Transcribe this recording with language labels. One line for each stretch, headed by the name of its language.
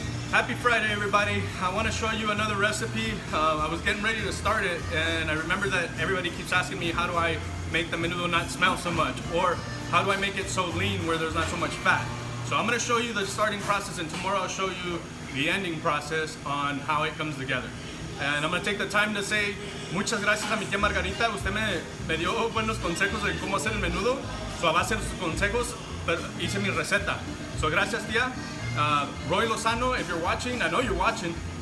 English: Happy Friday, everybody. I want to show you another recipe. I was getting ready to start it, and I remember that everybody keeps asking me, how do I make the menudo not smell so much? Or how do I make it so lean where there's not so much fat? So I'm going to show you the starting process, and tomorrow I'll show you the ending process on how it comes together. And I'm going to take the time to say
Spanish: muchas gracias a mi tía Margarita. Usted me dio buenos consejos de cómo hacer el menudo. So a base de sus consejos hice mi receta. So gracias, tía.
English: Roy Lozano, if you're watching, I know you're watching.